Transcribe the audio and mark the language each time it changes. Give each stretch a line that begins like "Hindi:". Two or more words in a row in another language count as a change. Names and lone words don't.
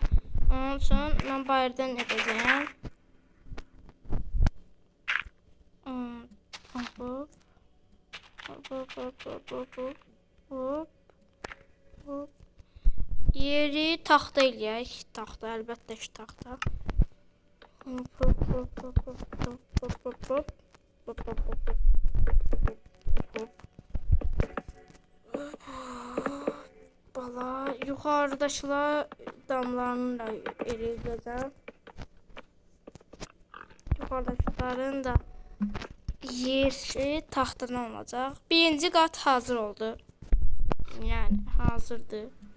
Azerbaijani: Onun üçün mən bayırdan edəcəyəm. Hop. Hop, hop, hop, hop, hop, hop, hop. Yeri taxta eləyək. Taxta, əlbəttə ki, taxta. Hop, hop, hop, hop, hop, hop, hop, hop, hop. Hop, hop, hop, hop. Bala, yuxarıdakılar damlarını da eləyəcəm. Yuxarıdakıların da yeri taxtadan olacaq. Birinci qat hazır oldu. Yəni, hazırdır.